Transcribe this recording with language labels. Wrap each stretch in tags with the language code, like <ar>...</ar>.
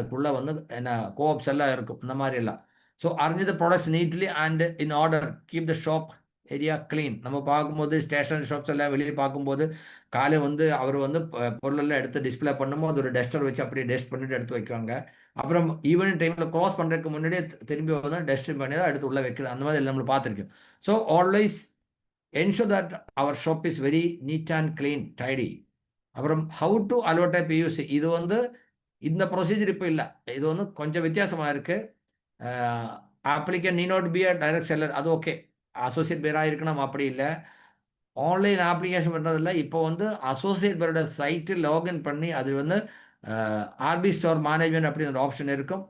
<ta>அதுக்குள்ளே வந்து என்ன கோஆப்ஸ் எல்லாம் இருக்கும், இந்த மாதிரி எல்லாம்.</ta> <en>So arrange the products neatly and in order, keep the shop area clean.</en> <ta>நம்ம பார்க்கும்போது ஸ்டேஷனரி ஷாப்ஸ் எல்லாம் வெளியே பார்க்கும்போது காலை வந்து அவர் வந்து பொருளெல்லாம் எடுத்து டிஸ்பிளே பண்ணும்போது ஒரு டஸ்டர் வச்சு அப்படியே டஸ்ட் பண்ணிட்டு எடுத்து வைக்குவாங்க. அப்புறம் ஈவினிங் டைமில் க்ளோஸ் பண்ணுறதுக்கு முன்னாடியே திரும்பி வந்து டஸ்ட் பண்ணி தான் எடுத்து உள்ளே வைக்கணும். அந்த மாதிரி நம்ம பார்த்துருக்கோம்.</ta> <en>So always ensure that our shop is very neat and clean, tidy.</en> <ta>அப்புறம்</ta> <en>how to allot a PUC,</en> <ta>இது வந்து இந்த ப்ரொசீஜர் இப்போ இல்லை, இது வந்து கொஞ்சம் வித்தியாசமாக இருக்குது.</ta> <en>applicant need not be a direct seller,</en> <ta>அது ஓகே, அசோசியேட் பேராக இருக்கு, நம்ம அப்படி இல்லை. ஆன்லைன் அப்ளிகேஷன் பண்ணுறதில்ல, இப்போ வந்து அசோசியேட் பேரோட சைட்டு லாகின் பண்ணி அது வந்து ஆர்பி ஸ்டோர் மேனேஜ்மெண்ட் அப்படின்னு ஒரு ஆப்ஷன் இருக்கும்.</ta>